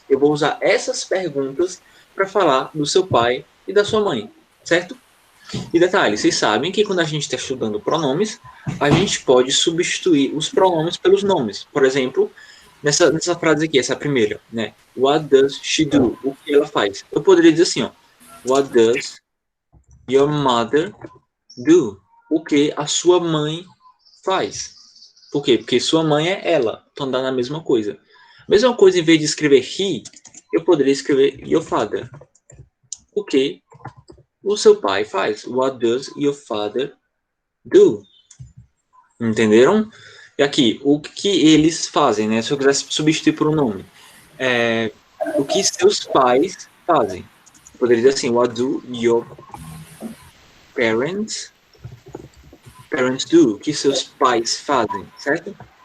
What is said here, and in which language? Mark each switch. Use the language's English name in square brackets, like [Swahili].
[Portuguese] Eu vou usar essas perguntas para falar do seu pai e da sua mãe, certo? E detalhe, vocês sabem que quando a gente está estudando pronomes, a gente pode substituir os pronomes pelos nomes. Por exemplo, nessa frase aqui, essa primeira, né? [English] What does she do? [Portuguese] O que ela faz? Eu poderia dizer assim, ó. [English] What does your mother do? [Portuguese] O que a sua mãe faz? Por quê? Porque sua mãe é ela. Então dá na mesma coisa. Mesma coisa, em vez de escrever he, eu poderia escrever [English] your father. [Portuguese] O que o seu pai faz? [English] What does your father do? [Portuguese] Entenderam? E aqui, o que eles fazem, né? Se eu quisesse substituir por um nome. O que seus pais fazem? Eu poderia dizer assim, [English] what do your parents do? [Portuguese] O que seus pais fazem, certo?